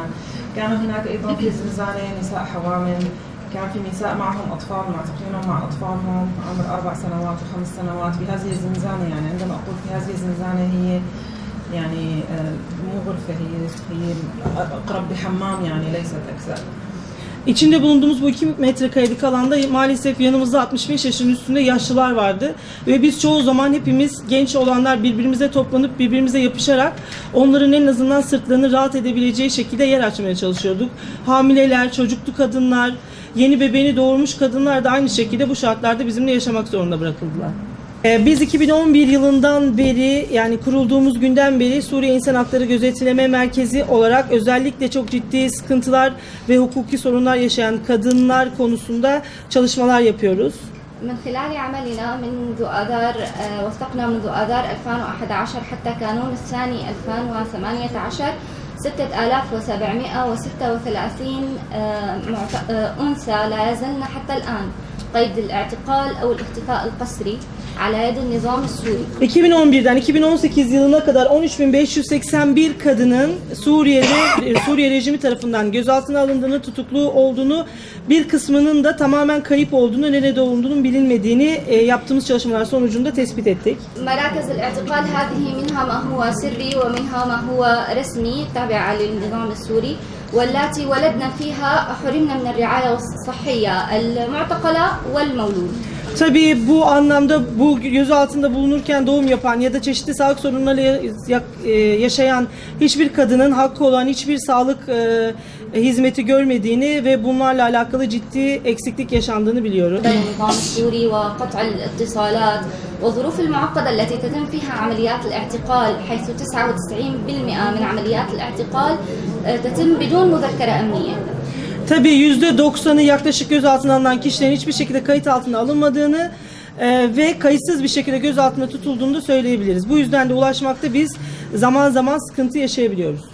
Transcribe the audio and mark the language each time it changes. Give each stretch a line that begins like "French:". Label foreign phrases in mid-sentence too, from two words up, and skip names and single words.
Arabic: كان هناك أيضا في الزنزانة نساء حوامل، كان في نساء معهم أطفال معتقلينهم مع أطفالهم عمر 4 سنوات و5 سنوات في هذه الزنزانة. يعني عندما أقول في هذه الزنزانة هي يعني مو غرفة، هي أقرب بحمام يعني ليست أكثر.
Turkish: İçinde bulunduğumuz bu 2 metrekarelik alanda maalesef yanımızda 65 yaşın üstünde yaşlılar vardı ve biz çoğu zaman hepimiz genç olanlar birbirimize toplanıp birbirimize yapışarak onların en azından sırtlarını rahat edebileceği şekilde yer açmaya çalışıyorduk. Hamileler, çocuklu kadınlar, yeni bebeğini doğurmuş kadınlar da aynı şekilde bu şartlarda bizimle yaşamak zorunda bırakıldılar. Biz 2011 yılından beri, yani kurulduğumuz günden beri Suriye İnsan Hakları Gözetleme Merkezi olarak özellikle çok ciddi sıkıntılar ve hukuki sorunlar yaşayan kadınlar konusunda çalışmalar yapıyoruz.
Arabic: من خلال عملنا منذ آذار وثقنا منذ آذار 2011 حتى كانون الثاني 2018 6736 أنثى لا يزلن حتى الآن قيد الاعتقال أو الاختفاء القسري على يد النظام السوري.
Turkish: 2011'den 2018 yılına kadar 13.581 kadının Suriye rejimi tarafından gözaltına alındığını, tutuklu olduğunu, bir kısmının da tamamen kayıp olduğunu, nerede olduğunun bilinmediğini yaptığımız çalışmalar sonucunda tespit ettik.
Arabic: مراكز الاعتقال هذه منها ما هو سري ومنها ما هو رسمي تابع للنظام السوري، واللاتي ولدنا فيها حرمنا من الرعاية الصحية المعتقلة والمولود.
Turkish: Tabii bu anlamda bu gözaltında bulunurken doğum yapan ya da çeşitli sağlık sorunları yaşayan hiçbir kadının hakkı olan hiçbir sağlık hizmeti görmediğini ve bunlarla alakalı ciddi eksiklik yaşandığını biliyoruz.
Arabic: النظام السوري وقطع الاتصالات والظروف المعقدة التي تتم فيها عمليات الاعتقال حيث 99% من عمليات الاعتقال تتم بدون مذكرة أمنية.
Turkish: Tabii %90'ı yaklaşık gözaltına alınan kişilerin hiçbir şekilde kayıt altına alınmadığını ve kayıtsız bir şekilde gözaltında tutulduğunu da söyleyebiliriz. Bu yüzden de ulaşmakta biz zaman zaman sıkıntı yaşayabiliyoruz.